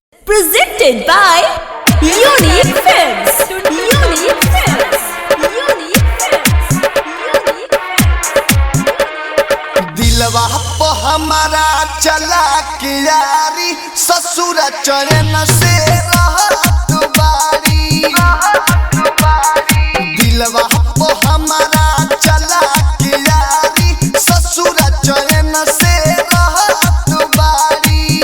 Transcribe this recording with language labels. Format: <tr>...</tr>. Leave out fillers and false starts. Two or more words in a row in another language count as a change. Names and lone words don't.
<en>Presented by Unique Films. Unique Films. Unique Films. Unique Films.</en> <bho>दिलवा पे हमारा चला के यारी ससुर चरण से रहत बारी। दिलवा पे हमारा चला के यारी ससुर चरण से रहत बारी।</bho>